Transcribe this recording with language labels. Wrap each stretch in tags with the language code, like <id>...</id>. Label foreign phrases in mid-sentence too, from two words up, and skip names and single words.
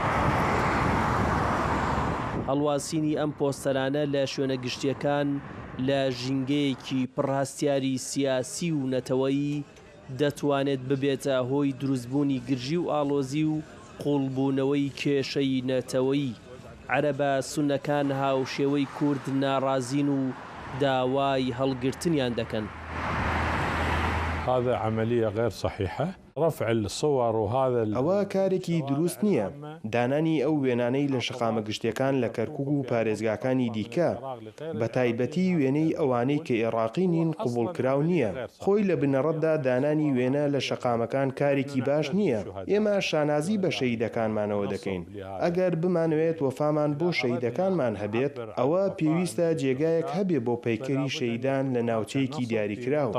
<ckb>هەڵواسینی ئەم پۆستەرانە لە شوێنە گشتیەکان لە ژینگەیەکی پڕهاستیاری سیاسی و نەتەوەیی دەتوانێت ببێتە هۆی دروستبوونی گرژی و ئاڵۆزی و قوڵبوونەوەی کێشەی نەتەوەیی. عەرەبە سونەکان هاوشێوەی کورد ناڕازین و داوای هەڵگرتنیان دەکەن.</ckb> <ar>هذا عملية غير صحيحة. رفع الصور وهذا</ar> <ckb>ئەوە کارێکی دروست نییە. دانانی ئەو وێنانەی لە شەقامە گشتیەکان لە کەرکووک و پارێزگاکانی دیکە بە تایبەتی وێنەی ئەوانەی کە عێراقی نین قبوڵکراو نییە. خۆی لە بنەڕەتدا دانانی وێنە لە شەقامەکان کارێکی باش نییە. ئێمە شانازی بە شەهیدەکانمانەوە دەکەین. ئەگەر بمانوێت وەفامان بۆ شەهیدەکانمان هەبێت، ئەوە پێویستە جێگایەک هەبێ بۆ پەیکەری شەهیدان لە ناوچەیەکی دیاریکراوە.</ckb>